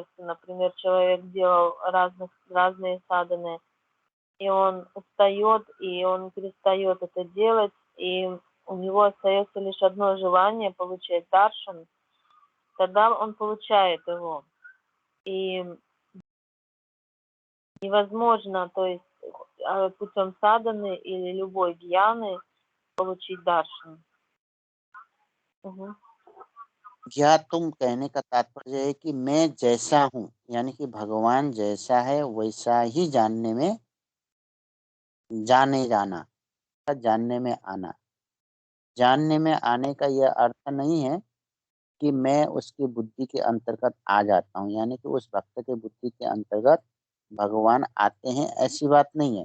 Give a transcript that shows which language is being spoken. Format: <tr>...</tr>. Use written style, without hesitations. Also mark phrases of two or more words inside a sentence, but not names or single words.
<ru>Например, человек делал разные садханы, и он устает, и он перестает это делать, и у него остается лишь одно желание получать даршан, тогда он получает его. И невозможно, то есть путем садханы или любой гьяны получить даршан.</ru> <hi>या तुम कहने का तात्पर्य है कि मैं जैसा हूँ, यानी कि भगवान जैसा है वैसा ही जानने में जाना, जानने में आना। जानने में आने का यह अर्थ नहीं है कि मैं उसकी बुद्धि के अंतर्गत आ जाता हूँ, यानी कि उस भक्त के बुद्धि के अंतर्गत भगवान आते हैं, ऐसी बात नहीं है।</hi>